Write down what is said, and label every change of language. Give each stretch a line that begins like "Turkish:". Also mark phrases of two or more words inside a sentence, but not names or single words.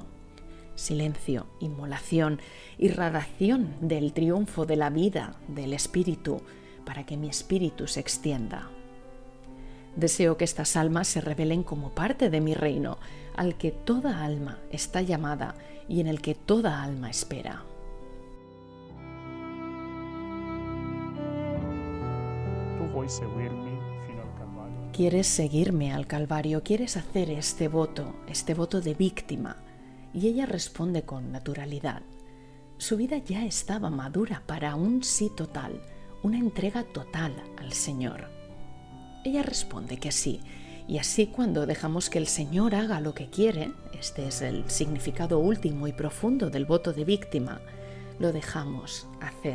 Spanish: Silencio, inmolación, irradiación del triunfo de la vida, del espíritu, para que mi espíritu se extienda. Deseo que estas almas se revelen como parte de mi reino, al que toda alma está llamada y en el que toda alma espera.
Italian: Tu vuoi seguirmi fino al Calvario?
Spanish: ¿Quieres seguirme al Calvario? ¿Quieres hacer este voto de víctima? Y ella responde con naturalidad. Su vida ya estaba madura para un sí total, una entrega total al Señor. Ella responde que sí, y así cuando dejamos que el Señor haga lo que quiere, este es el significado último y profundo del voto de víctima, lo dejamos hacer.